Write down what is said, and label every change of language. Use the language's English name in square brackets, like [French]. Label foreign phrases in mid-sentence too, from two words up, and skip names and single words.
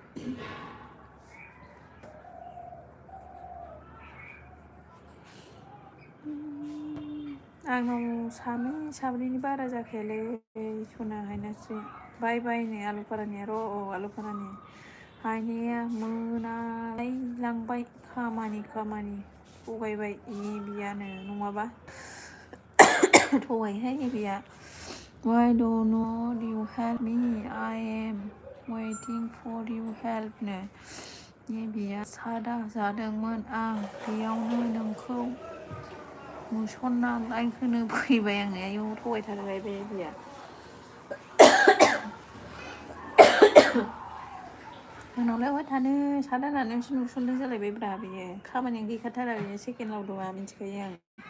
[Bodo] आंनाव साब्रैनि बारा जाखायालै सना हायनासो बाय बायनो आलु फारानिया र' आलु फारानि हायनाया मोनालांबाय खामानि थगायबाय बियानो नङाबा थगायहाय बिया [English] why don't you help me I am waiting for your help [Bodo] नो बिया सादा जादोंमोन आं बेयावनो नोंखौ नुसनना लाइक होनो फैबाय आंनो आयौ थगायथारबाय बे बिया आंनावलाय अहाय थानो सादा जानायावसो नुसनदों जालायबाय ब्रा बियो खामानियानो गैखाथारा बियो सेकेन्ड लावदुमा मिथिखायो आं